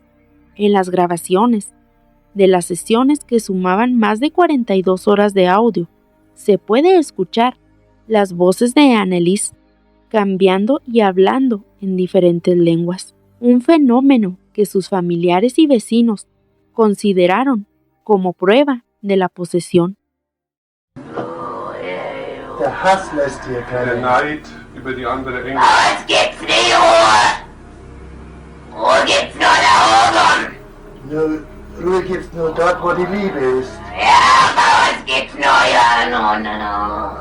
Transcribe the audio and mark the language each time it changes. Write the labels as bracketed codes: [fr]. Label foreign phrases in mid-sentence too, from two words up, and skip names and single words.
[es] En las grabaciones de las sesiones, que sumaban más de 42 horas de audio, se puede escuchar las voces de Anneliese cambiando y hablando en diferentes lenguas, un fenómeno que sus familiares y vecinos consideraron como prueba de la posesión. [de] Der Hass lässt hier keine. Der Neid über die andere Engel. Es gibt's nie Ruhe! Ruhe gibt's nur da oben! Ruhe gibt's nur dort, wo die Liebe ist. Ja, bei uns gibt's nur no.